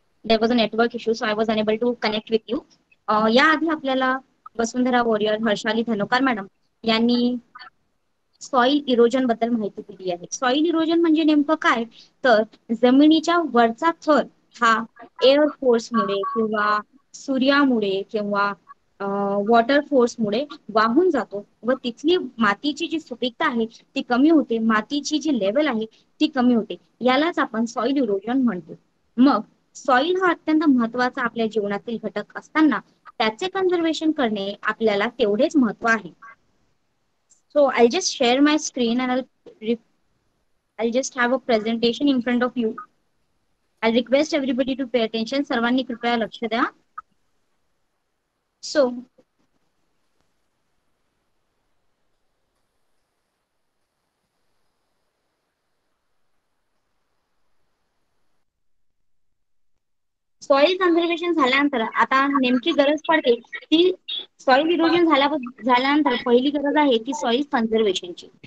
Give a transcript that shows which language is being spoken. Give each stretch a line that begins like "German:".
English: There was a network issue, so I was unable to connect with you.
Marathi: याआधी आपल्याला वसुंधरा warrior Harshali धनोकार madam यांनी soil erosion बद्दल माहिती दिली आहे. सॉइल इरोजन म्हणजे नेमकं काय, तर जमिनीच्या वरचा थर हा एअर फोर्समुळे किंवा सूर्यामुळे किंवा वॉटर फोर्समुळे वाहून जातो व तिथली मातीची जी सुपीकता आहे ती कमी होते, मातीची जी लेवल आहे ती कमी होते. यालाच आपण सॉइल इरोजन म्हणतो. मग सॉइल हा अत्यंत महत्वाचा आपल्या जीवनातील घटक असताना त्याचे कन्झर्वेशन करणे आपल्याला तेवढेच महत्व आहे.
English: So I'll just share my screen and I'll just have a presentation in front of you. I'll request everybody to pay attention.
Marathi: सर्वांनी कृपया लक्ष द्या.
English: So
Marathi: सॉइल कन्झर्वेशन झाल्यानंतर आता नेमकी गरज पडते ती सॉइल इरोजन झाल्यानंतर पहिली गरज आहे ती सॉइल कन्झर्वेशनची.